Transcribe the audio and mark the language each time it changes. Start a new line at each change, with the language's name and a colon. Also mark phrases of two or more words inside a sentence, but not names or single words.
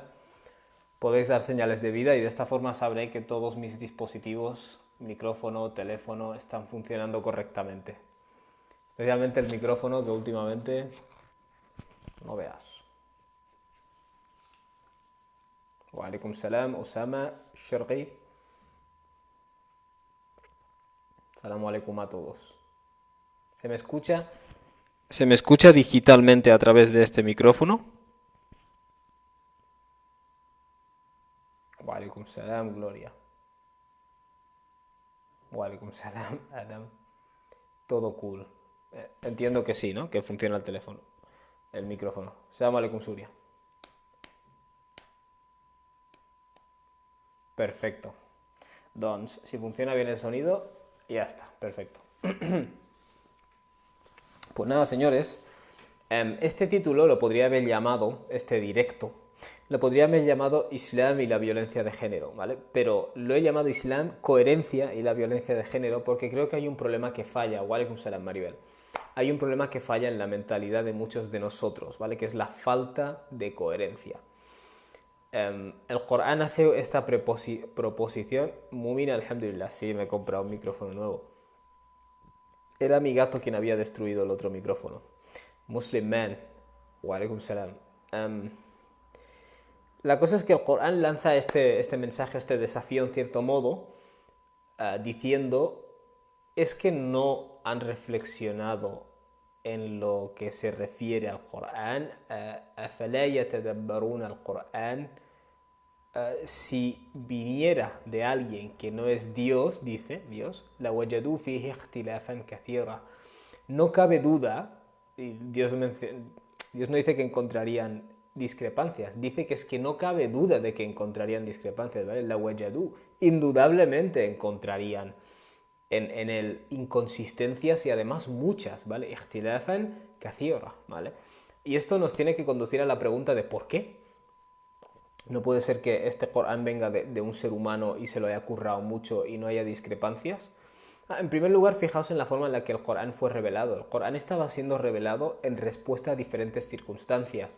Spanish: Podéis dar señales de vida y de esta forma sabré que todos mis dispositivos, micrófono, teléfono, están funcionando correctamente. Especialmente el micrófono que últimamente no veas.
Arabic: وعليكم السلام, Osama, Sharqi. السلام عليكم
Spanish: a todos. ¿Se me escucha? ¿Se me escucha digitalmente a través de este micrófono?
Arabic: وعليكم السلام, Gloria. وعليكم السلام, Adam.
Spanish: Todo cool. Entiendo que sí, ¿no? Que funciona el teléfono, el micrófono.
Arabic: سلام عليكم, Suria.
Spanish: Perfecto. Doncs, si funciona bien el sonido, ya está. Perfecto. Pues nada, señores, este título lo podría haber llamado, este directo, lo podría haber llamado Islam y la violencia de género, ¿vale? Pero lo he llamado Islam, coherencia y la violencia de género porque creo que hay un problema que falla,
Arabic: وعليكم السلام,
Spanish: Maribel. Hay un problema que falla en la mentalidad de muchos de nosotros, ¿vale? Que es la falta de coherencia. El Corán hace esta proposición, Mumin, alhamdulillah, sí, me he comprado un micrófono nuevo. Era mi gato quien había destruido el otro micrófono.
Arabic: Muslim man, وعليكم السلام.
Spanish: La cosa es que el Corán lanza este mensaje, este desafío en cierto modo, diciendo, es que no han reflexionado en lo que se refiere al Corán.
Arabic: أَفَلَا يَتَدَبَّرُونَ الْقُرْآنَ.
Spanish: Si viniera de alguien que no es Dios, dice Dios,
Arabic: لَوَجَدُوا فِيهِ اخْتِلَافًا كَثِيرًا.
Spanish: No cabe duda, y Dios no dice que encontrarían discrepancias, dice que es que no cabe duda de que encontrarían discrepancias, ¿vale? لَوَجَدُوا, indudablemente encontrarían en él inconsistencias y además muchas, ¿vale?
Arabic: اختلافا كثيرا,
Spanish: ¿vale? Y esto nos tiene que conducir a la pregunta de ¿por qué? No puede ser que este Corán venga de un ser humano y se lo haya currado mucho y no haya discrepancias. En primer lugar, fijaos en la forma en la que el Corán fue revelado. El Corán estaba siendo revelado en respuesta a diferentes circunstancias.